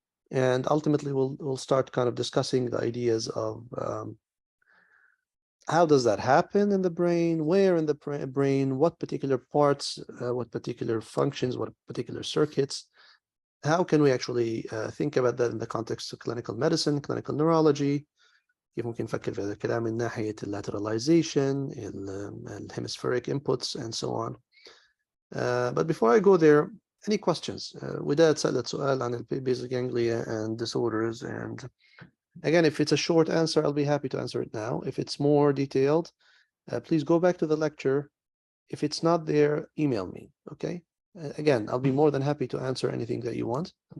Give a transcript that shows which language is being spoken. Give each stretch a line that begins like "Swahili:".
English: And ultimately, we'll start kind of discussing the ideas of how does that happen in the brain, where in the brain, what particular parts, what particular functions, what particular circuits. How can we actually think about that in the context of clinical medicine, clinical neurology?
Arabic: كيف ممكن نفكر في هذا الكلام من ناحية
English: lateralization, hemispheric inputs, and so on. But before I go there, any questions?
Arabic: وداد سألت سؤال عن
English: basic ganglia and disorders. And again, if it's a short answer, I'll be happy to answer it now. If it's more detailed, please go back to the lecture. If it's not there, email me, okay? Again, I'll be more than happy to answer anything that you want.